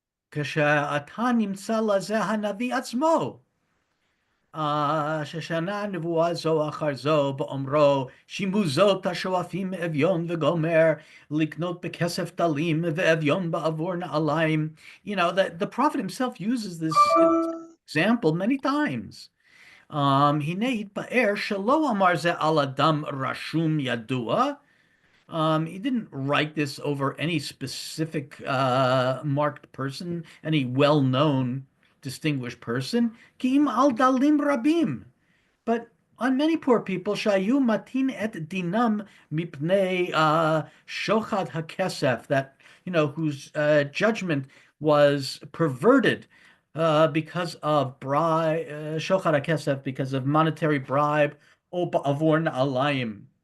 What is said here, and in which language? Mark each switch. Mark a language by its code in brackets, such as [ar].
[he] כשאתה נמצא לזה הנביא עצמו, ששנה נבואה זו אחר זו באומרו, שימוזות השואפים אביון וגומר, לקנות בכסף דלים ואביון בעבור נעליים. [en] The prophet himself uses this example many times. [he] הנה התפאר שלא אמר זה על אדם רשום ידוע. [en] He didn't write this over any specific marked person, any well-known, distinguished person. [he] Ki'im al dalim rabim, [en] but on many poor people, [he] shayu matin et dinam mipnei shochad hakesef, [en] that whose judgment was perverted because of bribe, [he] shochad hakesef, [en] because of monetary bribe, [he] o ba'avor na'alayim.